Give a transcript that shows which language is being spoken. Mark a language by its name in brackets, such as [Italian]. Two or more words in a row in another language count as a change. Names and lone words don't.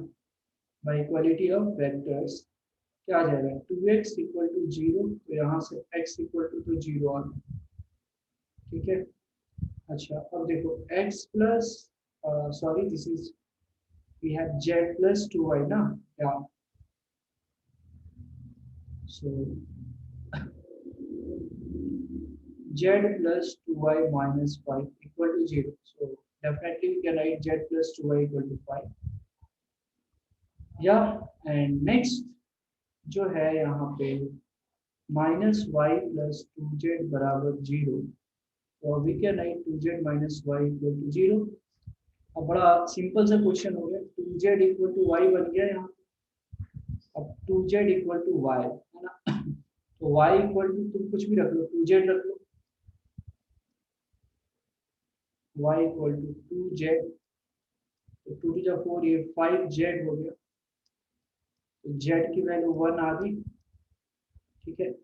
[English] by equality of vectors [Hindi] क्या आ जाएगा, [English] 2x equal to 0, [Hindi] तो यहाँ से [English] x equal to [Hindi] तो 0 आ गया, ठीक है। अच्छा अब देखो [English] x plus, sorry this is, we have z plus 2y ना, या सो z plus 2y minus 5 equal to 0. So definitely we can write z plus 2y equal to 5. Yeah, and next [Hindi] जो है यहाँ पे [English] minus y plus 2z बराबर 0. So we can write 2z minus y equal to 0. [Hindi] अब बड़ा सिंपल सा क्वेश्चन हो गया, [English] 2z equal to y [Hindi] बन गया यहाँ। अब [English] 2z equal to y [Hindi] है ना, तो [English] y equal to [Hindi] तुम कुछ भी रख लो, 2z रख लो, [English] y equal to 2z, [Hindi] तो 2 टू 4 ये 5z हो गया, तो z की वैल्यू 1 आ गई, ठीक है।